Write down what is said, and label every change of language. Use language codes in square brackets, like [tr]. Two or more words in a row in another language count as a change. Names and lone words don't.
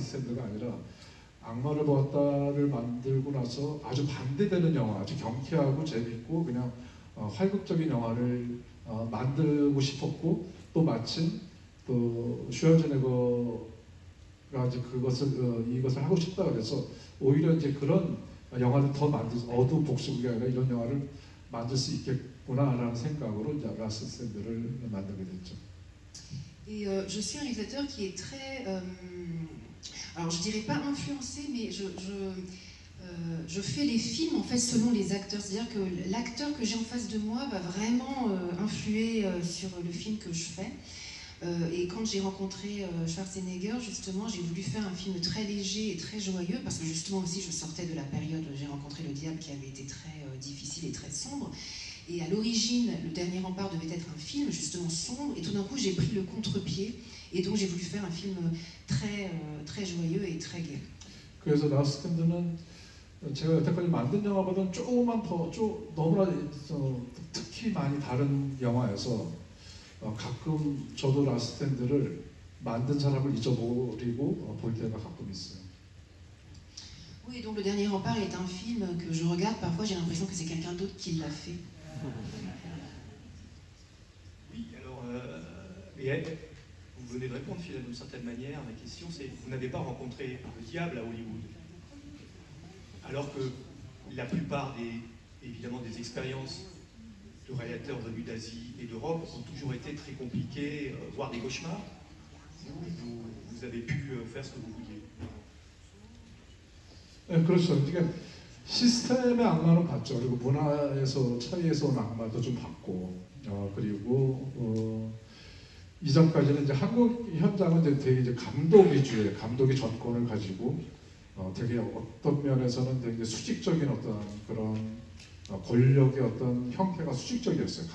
[ko] 스탠드가 아니라 악마를 보았다를 만들고 나서 아주 반대되는 영화, 아주 경쾌하고 재밌고 그냥 활극적인 영화를 만들고 싶었고 또 마침 또 슈왈제네거가 이제 이것을 하고 싶다 그래서 오히려 이제 그런 영화를 더 만들 어두운 복수극이 아니라 이런 영화를 만들 수 있겠구나라는 생각으로 이제 라스트 스탠드를 만들게 됐죠. [fr] Et je suis un réalisateur qui est très, alors je dirais pas influencé, mais je fais les films en fait selon les acteurs, c'est-à-dire que l'acteur que j'ai en face de moi va vraiment influer sur le film que je fais. Et quand j'ai rencontré Schwarzenegger, justement, j'ai voulu faire un film très léger et très joyeux, parce que justement aussi je sortais de la période où j'ai rencontré le diable qui avait été très difficile et très sombre. Et à l'origine, Le Dernier Rempart devait être un film justement sombre, et tout d'un coup j'ai pris le contre-pied, et donc j'ai voulu faire un film très, très joyeux et très gai. [ko] 그래서 라스트 스탠드는 제가 여태까지 만든 영화보다는 조금만 더 너무나 특히 많이 다른 영화여서 가끔 저도 라스트 스탠드를 만든 사람을 잊어버리고 볼 때가 가끔 있어요. [fr] Oui, donc Le Dernier Rempart est un film que je regarde, parfois j'ai l'impression que c'est quelqu'un d'autre qui l'a fait. Oui, alors, vous venez de répondre, Phil, d'une certaine manière. Ma question, c'est vous n'avez pas rencontré le diable à Hollywood, alors que la plupart évidemment des expériences de réalisateurs venus d'Asie et d'Europe ont toujours été très compliquées, voire des cauchemars. Vous avez pu faire ce que vous vouliez. [ko] 네, 그렇죠. 그러니까 시스템의 악마는 봤죠. 그리고 문화에서 차이에서 온 악마도 좀 봤고, 그리고 이전까지는 이제 한국 현장은 이제 되게 이제 감독 위주의 감독의 전권을 가지고 되게 어떤 면에서는 되게 수직적인 어떤 그런 권력의 어떤 형태가 수직적이었어요.